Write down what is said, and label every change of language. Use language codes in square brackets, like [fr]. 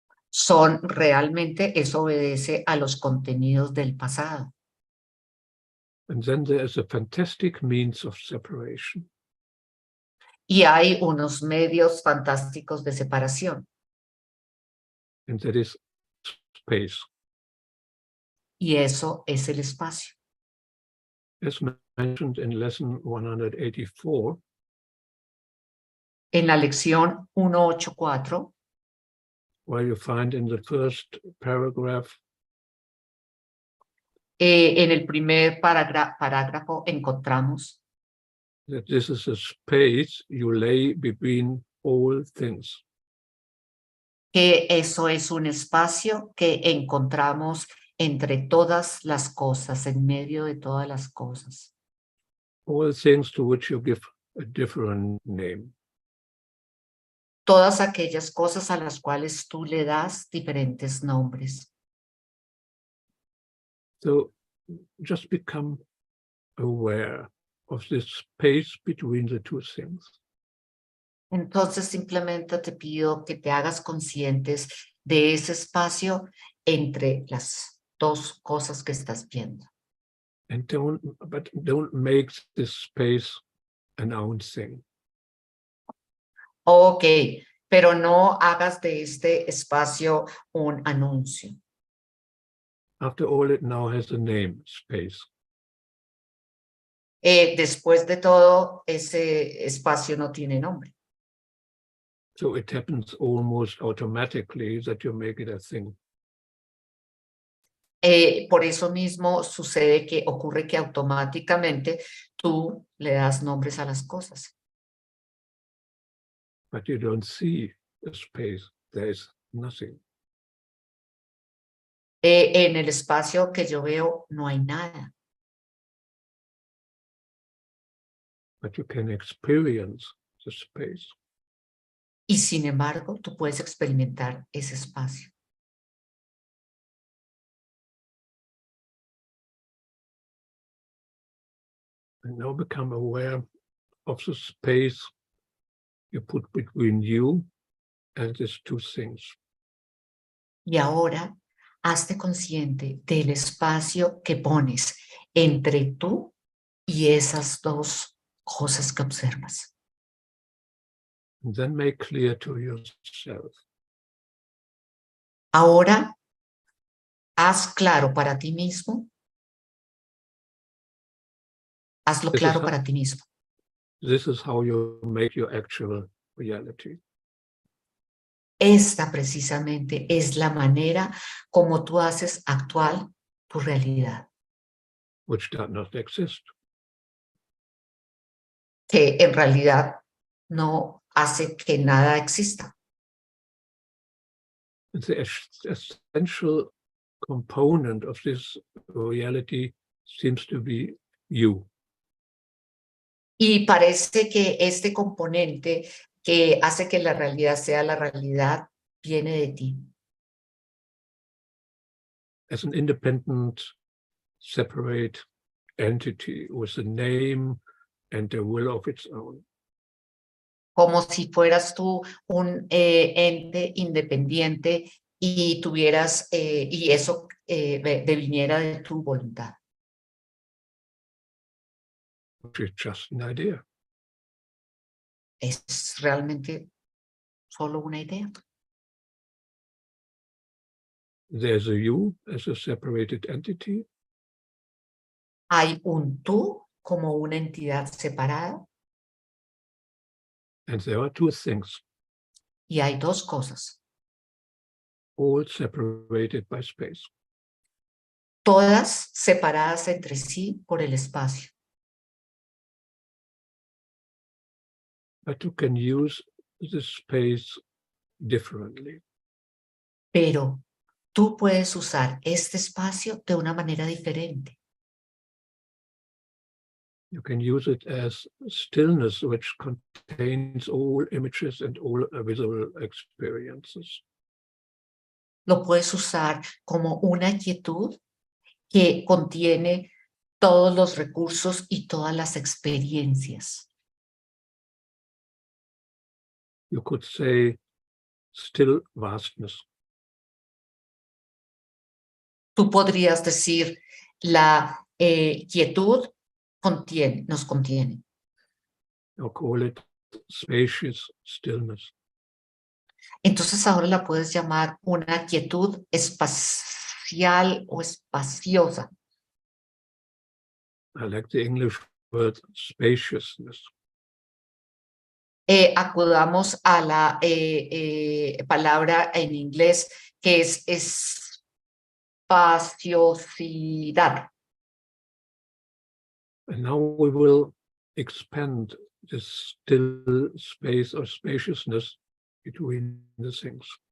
[es] Son realmente, eso obedece a los contenidos del pasado. [en] And then there is a fantastic means of separation. [es] Y hay unos medios fantásticos de separación. [en] And that is space. [es] Y eso es el espacio. [en] As mentioned in lesson 184, [es] En la lección 184, [en] where you find in the first paragraph [es] en el primer parágrafo encontramos [en] that this is a space you lay between all things. [es] que eso es un espacio que encontramos entre todas las cosas, en medio de todas las cosas. [en] All things to which you give a different name. [es] Todas aquellas cosas a las cuales tú le das diferentes nombres. [en] So just become aware of this space between the two things. [es] Entonces simplemente te pido que te hagas conscientes de ese espacio entre las dos cosas que estás viendo. [en] And don't make this space an own thing. [es] Ok, pero no hagas de este espacio un anuncio. [en] After all, it now has a name, space. [es] Después de todo, ese espacio no tiene nombre. [en] So it happens almost automatically that you make it a thing. [es] Por eso mismo sucede que ocurre que automáticamente tú le das nombres a las cosas. [en] But you don't see a space. There is nothing. [es] En el espacio que yo veo no hay nada. [en] But you can experience the space. [es] Y sin embargo, tú puedes experimentar ese espacio. [en] And now become aware of the space you put between you and these two things. [es] Y ahora, hazte consciente del espacio que pones entre tú y esas dos cosas que observas. [en] And then make clear to yourself. [es] Ahora, haz claro para ti mismo. Hazlo claro para ti mismo. [en] This is how you make your actual reality. [es] Esta precisamente es la manera como tú haces actual tu realidad. [en] Which does not exist. [es] Que en realidad no hace que nada exista. [en] The essential component of this reality seems to be you. [es] Y parece que este componente que hace que la realidad sea la realidad viene de ti. [en] As an independent, separate entity with a name and a will of its own. [es] Como si fueras tú un ente independiente y tuvieras, y eso deviniera de tu voluntad. [en] Which is just an idea. [es] Es realmente solo una idea. [en] there's a you as a separated entity, [es] hay un tú como una entidad separada [en] and there are two things, [es] y hay dos cosas, [en] all separated by space. [es] todas separadas entre sí por el espacio. [en] But you can use the space differently. [es] Pero tú puedes usar este espacio de una manera diferente. [en] You can use it as stillness, which contains all images and all visual experiences. [es] Lo puedes usar como una quietud que contiene todos los recursos y todas las experiencias. [en] You could say still vastness. [es] Tú podrías decir, la quietud nos contiene. [en] Or call it spacious stillness. [es] Entonces ahora la puedes llamar una quietud espacial o espaciosa. [en] I like the English word spaciousness. [es] Acudamos a la palabra en inglés que es espaciosidad. [en] And now we will expand this still space or spaciousness between the things.